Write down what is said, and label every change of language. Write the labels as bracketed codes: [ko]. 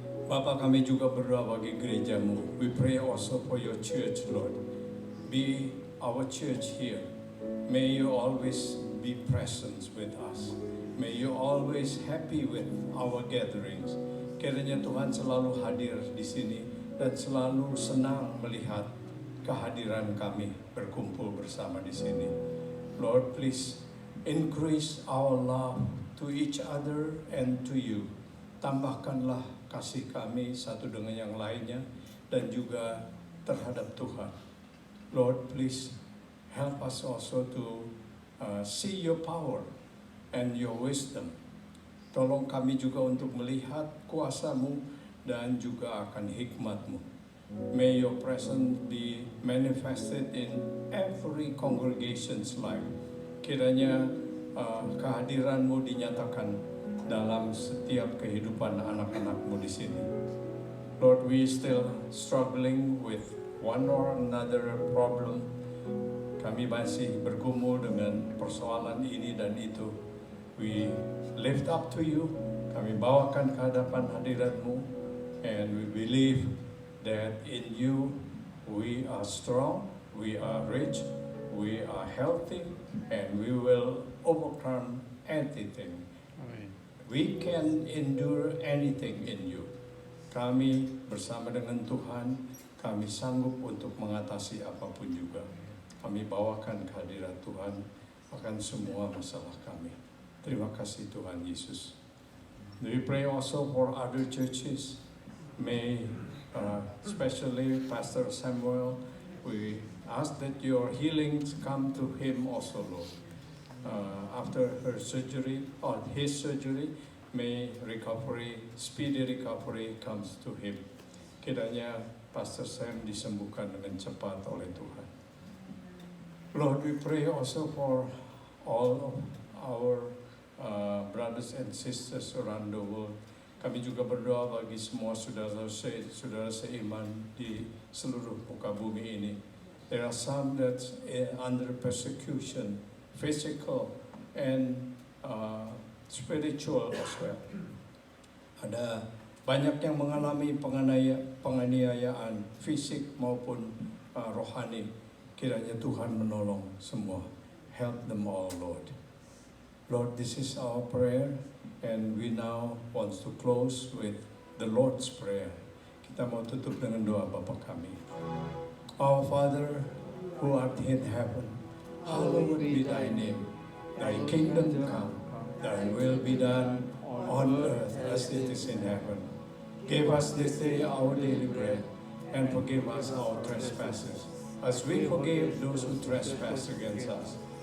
[id] Bapa, kami juga berdoa bagi gerejamu. [en] We pray also for your church, Lord. Be our church here. May you always be present with us. May you always happy with our gatherings. [id] Kiranya Tuhan selalu hadir di sini dan selalu senang melihat kehadiran kami berkumpul bersama di sini. [en] Lord, please increase our love to each other and to you. [id] Tambahkanlah kasih kami satu dengan yang lainnya dan juga terhadap Tuhan. [en] Lord, please help us also to see your power and your wisdom. [id] Tolong kami juga untuk melihat kuasa-Mu dan juga akan hikmat-Mu. [en] May your presence be manifested in every congregation's life. [id] Kiranya kehadiran-Mu dinyatakan dalam setiap kehidupan anak-anak-Mu di sini. [en] Lord, we still struggling with one or another problem. [id] Kami masih bergumul dengan persoalan ini dan itu. [en] We lift up to you. [id] Kami bawakan ke hadapan hadirat-Mu. [en] And we believe that in you we are strong, we are rich, we are healthy, and we will overcome anything. Amen. We can endure anything in you. [id] Kami bersama dengan Tuhan, kami sanggup untuk mengatasi apapun juga. Kami bawakan kehadirat Tuhan akan semua masalah kami. Terima kasih Tuhan Yesus. [en] We pray also for other churches. May, especially Pastor Samuel, we ask that your healings come to him also, Lord. After her surgery or his surgery, may speedy recovery comes to him. [id] Kiranya Pastor Sam disembuhkan dengan cepat oleh Tuhan. [en] Lord, we pray also for all of our brothers and sisters around the world. [id] Kami juga berdoa bagi semua saudara seiman di seluruh muka bumi ini. [en] There are some that's under persecution, physical and spiritual as well. [id] Ada banyak yang mengalami penganiayaan fisik maupun rohani. Kiranya Tuhan menolong semua. [en] Help them all, Lord. Lord, this is our prayer, and we now want to close with the Lord's Prayer. [id] Kita mau tutup dengan doa Bapa kami. [en] Our Father, who art in heaven, hallowed be thy name. Thy kingdom come, thy will be done on earth as it is in heaven. Give us this day our daily bread, and forgive us our trespasses, as we forgive those who trespass against us.